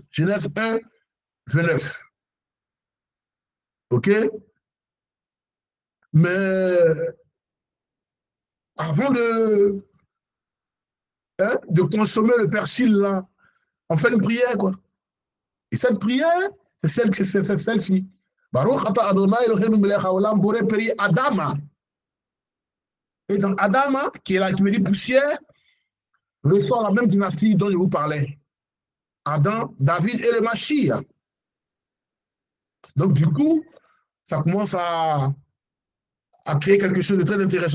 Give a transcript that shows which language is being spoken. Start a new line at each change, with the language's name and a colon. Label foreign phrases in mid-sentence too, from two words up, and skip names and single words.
French: Genèse 1, 29. OK? Mais avant de consommer le persil, là, on fait une prière, quoi. Et cette prière, c'est celle-ci.
Hebrew: ברוך אתה ה׳ אלהינו מלך העולם בורא פרי אדמה.
French: Et dans Adama, qui est la qui veut dire poussière, ressort la même dynastie dont je vous parlais. Adam, David et le Mashiach. Donc du coup, ça commence à créer quelque chose de très intéressant.